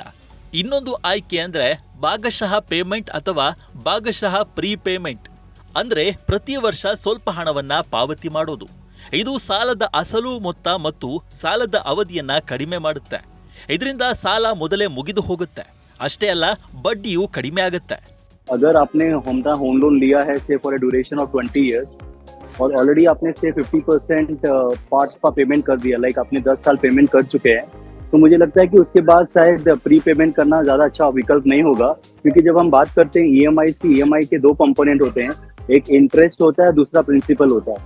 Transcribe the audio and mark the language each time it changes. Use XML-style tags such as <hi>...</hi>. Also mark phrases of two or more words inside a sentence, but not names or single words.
<kn>ಇನ್ನೊಂದು ಆಯ್ಕೆ ಅಂದರೆ ಭಾಗಶಃ ಪೇಮೆಂಟ್ ಅಥವಾ ಭಾಗಶಃ ಪ್ರೀಪೇಮೆಂಟ್. ಅಂದರೆ ಪ್ರತಿ ವರ್ಷ ಸ್ವಲ್ಪ ಹಣವನ್ನ ಪಾವತಿ ಮಾಡೋದು. ಇದು ಸಾಲದ ಅಸಲು ಮೊತ್ತ ಮತ್ತು ಸಾಲದ ಅವಧಿಯನ್ನ ಕಡಿಮೆ ಮಾಡುತ್ತೆ. ಇದರಿಂದ ಸಾಲ ಮೊದಲೇ ಮುಗಿದು ಹೋಗುತ್ತೆ. ಅಷ್ಟೇ ಅಲ್ಲ, ಬಡ್ಡಿಯೂ ಕಡಿಮೆ ಆಗುತ್ತೆ.</kn> <hi>अगर आपने होम लोन लिया है</hi> <en>say for a duration of 20 years</en> <hi>और ऑलरेडी आपने से 50% पार्ट का पेमेंट कर दिया, लाइक आपने 10 साल पेमेंट कर चुके हैं, तो मुझे लगता है कि उसके बाद शायद प्री पेमेंट करना ज़्यादा अच्छा विकल्प नहीं होगा. क्योंकि जब हम बात करते हैं EMI के 2 कंपोनेंट होते हैं, एक इंटरेस्ट होता है, दूसरा प्रिंसिपल होता है.</hi>